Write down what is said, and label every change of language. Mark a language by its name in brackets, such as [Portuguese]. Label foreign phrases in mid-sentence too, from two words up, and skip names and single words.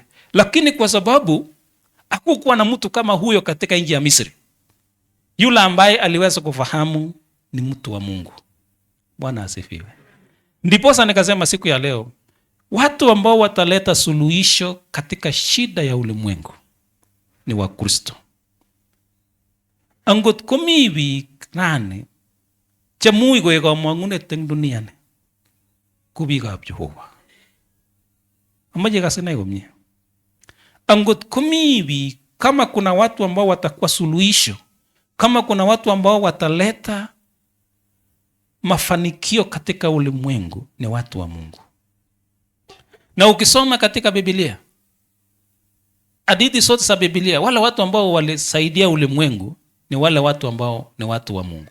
[Swahili] Lakini kwa sababu hakukuwa na mtu kama huyo katika nchi ya Misri, yule ambaye aliweza kufahamu ni mtu wa Mungu. Bwana asifiwe. Ndiposa nikasema siku ya leo, watu ambao wataleta suluhisho katika shida ya ulimwengu ni Wakristo. [Kalenjin] Angot komi biik nane chemuch koek kamang'unet eng dunia ni ko biikab Jehova. Amache kasinai komie. Angot komi biik, [Swahili] kama kuna watu ambao watakuwa suluhisho, kama kuna watu ambao wataleta mafanikio katika ulimwengu, ni watu wa Mungu. Na ukisoma katika Biblia, hadithi zote za Biblia, wale watu ambao walisaidia ulimwengu ni wale watu ambao ni watu wa Mungu.